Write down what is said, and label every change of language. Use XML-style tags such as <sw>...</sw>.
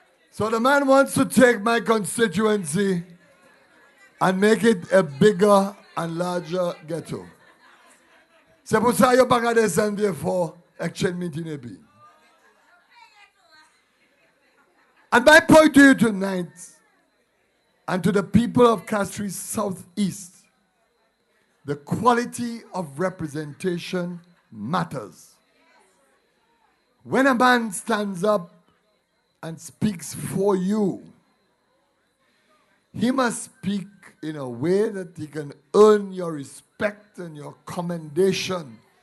<en>So the man wants to take my constituency and make it a bigger and larger ghetto.</en> <fr>C'est pour ça que je ne vais pas descendre</fr> <en>for action meeting. And my point to you tonight, and to the people of Castries Southeast, the quality of representation matters. When a man stands up and speaks for you, he must speak in a way that he can earn your respect and your commendation.</en>